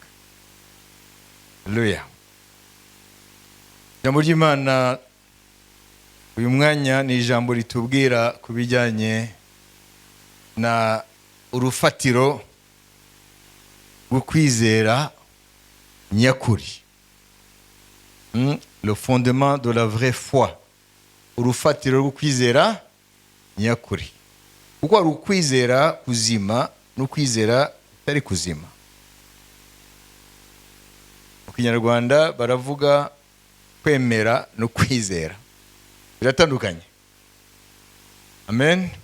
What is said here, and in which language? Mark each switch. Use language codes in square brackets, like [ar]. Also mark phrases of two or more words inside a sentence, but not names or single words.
[rw] Haleluya. Ijambo ry'Imana uyu mwanya ni ijambo ritubwira kubijyanye na urufatiro rwo kwizera nyakuri. [fr] Le fondement de la vraie foi. [rw] Urufatiro rwo kwizera nyakuri. Kuko ari ukwizera kuzima n'ukwizera utari kuzima. Mu Kinyarwanda baravuga kwemera no kwizera. Biratandukanye. Amen.